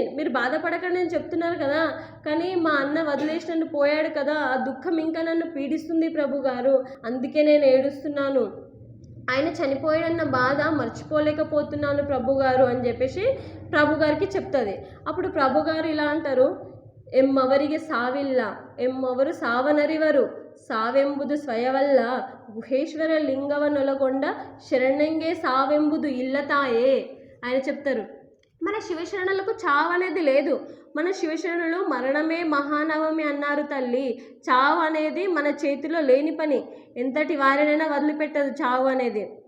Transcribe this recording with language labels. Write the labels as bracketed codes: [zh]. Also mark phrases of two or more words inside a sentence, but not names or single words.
[te] మీరు బాధపడకండి అని చెప్తున్నారు కదా, కానీ మా అన్న వదిలేసి నన్ను పోయాడు కదా, ఆ దుఃఖం ఇంకా నన్ను పీడిస్తుంది ప్రభు గారు, అందుకే నేను ఏడుస్తున్నాను. ఆయన చనిపోయాడన్న బాధ మర్చిపోలేకపోతున్నాను ప్రభు గారు అని చెప్పేసి ప్రభు గారికి చెప్తుంది. అప్పుడు ప్రభు గారు ఇలా అంటారు, [kn] ಎಮ್ಮವರಿಗೆ ಸಾವಿಲ್ಲ, ಎಮ್ಮವರು ಸಾವನರಿವರು, ಸಾವೆಂಬುದು ಸ್ವಯವಲ್ಲ, ಗುಹೇಶ್ವರ ಲಿಂಗವನೊಳಗೊಂಡ ಶರಣಂಗೆ ಸಾವೆಂಬುದು ಇಲ್ಲತಾಯೇ. [te] ఆయన చెప్తారు, మన శివశరణులకు చావు అనేది లేదు. మన శివశరణులు మరణమే మహానవమి అన్నారు తల్లి. చావు అనేది మన చేతిలో లేని పని. ఎంతటి వారినైనా వదిలిపెట్టదు చావు అనేది.